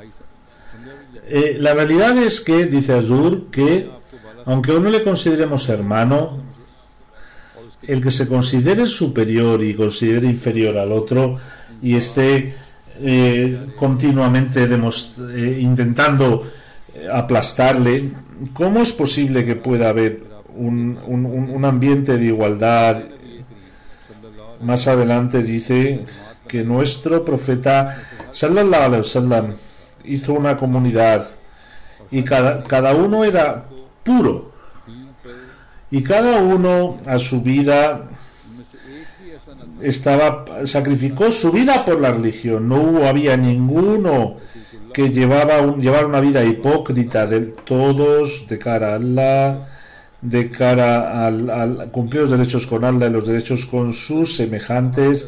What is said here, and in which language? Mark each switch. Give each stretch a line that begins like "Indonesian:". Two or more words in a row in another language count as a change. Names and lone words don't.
Spanish: La realidad es que, dice Azur, que aunque a uno le consideremos hermano, el que se considere superior y considere inferior al otro y esté continuamente intentando aplastarle, ¿cómo es posible que pueda haber un ambiente de igualdad? Más adelante dice que nuestro profeta
Arabic: صلى الله عليه وسلم
Spanish: hizo una comunidad, y cada uno era puro, y cada uno a su vida sacrificó su vida por la religión. Había ninguno que llevara una vida hipócrita, todos de cara a Allah, de cara al cumplir los derechos con Allah y los derechos con sus semejantes.